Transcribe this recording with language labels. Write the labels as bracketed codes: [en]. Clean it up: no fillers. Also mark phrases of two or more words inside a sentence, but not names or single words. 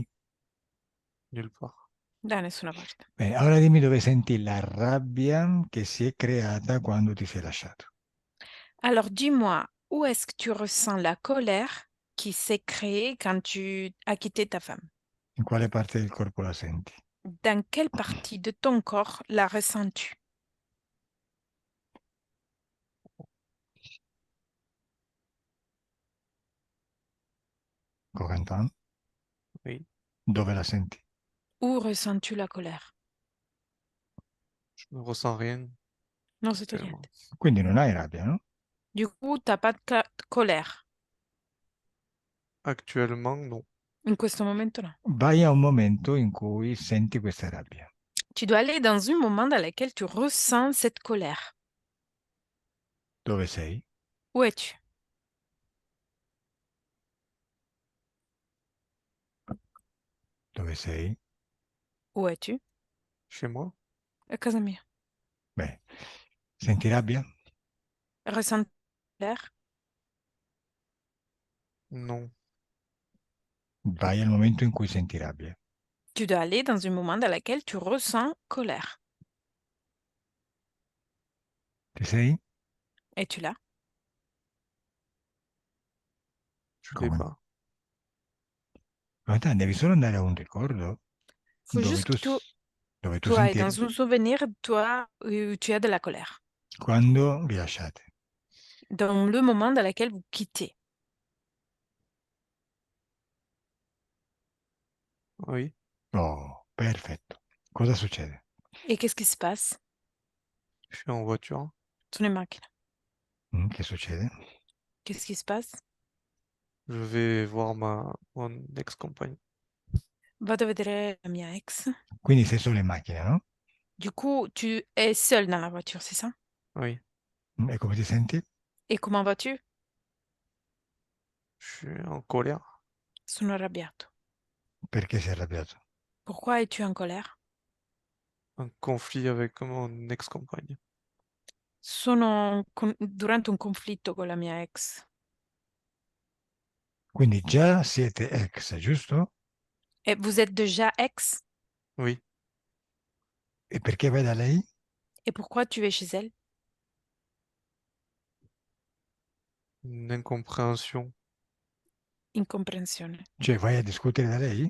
[fr] Nulle part. [it] Da nessuna parte. Bene, ora dimmi dove senti la rabbia che si è creata quando ti sei lasciato. [fr] Alors dis-moi, où est-ce que tu ressens la colère qui s'est créée quand tu as quitté ta femme? [it] In quale parte del corpo la senti? [fr] Dans quelle partie de ton corps la ressens-tu? Corentin? Oui. [it] Dove la senti? [fr] Où ressens-tu la colère? Je ne ressens rien Non, c'est actuellement. [it] niente. Quindi non hai rabbia, no? [fr] Du coup, t'as pas de colère. Actuellement, non. [it] In questo momento no. Vai a un momento in cui senti questa rabbia. [fr] Tu dois aller dans un moment dans lequel tu ressens cette colère. [it] Dove sei? [fr] Où es-tu? [it] Dove sei? [fr] Où es-tu? Chez moi? [it] A casa mia. Beh, senti rabbia? [fr] Ressens colère? Non. [it] Vai al momento in cui senti rabbia. [fr] Tu dois aller dans un moment dans lequel tu ressens colère. [it] Ci sei? [fr] Es-tu là? Je l'ai [it] Come? [fr] pas. [it] Come te, devi solo andare a un ricordo [fr] Faut [it] dove [fr] juste [it] tu, [fr] que [it] dove tu [fr] tu ailles [it] senti [fr] dans un souvenir, toi, où tu as de la colère. [it] quando vi lasciate. [fr] Dans le moment dans lequel vous quittez. Oui. [it] Oh, perfetto. Cosa succede? [fr] Et qu'est-ce qui se passe? Je suis en voiture. [it] Sono in macchina. Che succede? [fr] Qu'est-ce qui se passe? Je vais voir mon ex-compagne. [it] Vado a vedere la mia ex. Quindi sei solo in macchina, no? [fr] Du coup, tu es seul dans la voiture, c'est ça? Oui. [it] E come ti senti? [fr] Et comment vas-tu? Je suis en colère. [it] Sono arrabbiato. Perché sei arrabbiato? [fr] Pourquoi es-tu en colère? Un conflit avec mon ex-compagne. [it] Durante un conflitto con la mia ex. Quindi già siete ex, giusto? [fr] Et vous êtes déjà ex? Oui. [it] E perché vai da lei? [fr] Et pourquoi tu es chez elle? Une incompréhension. [it] Incomprensione. Cioè vai a discutere da lei?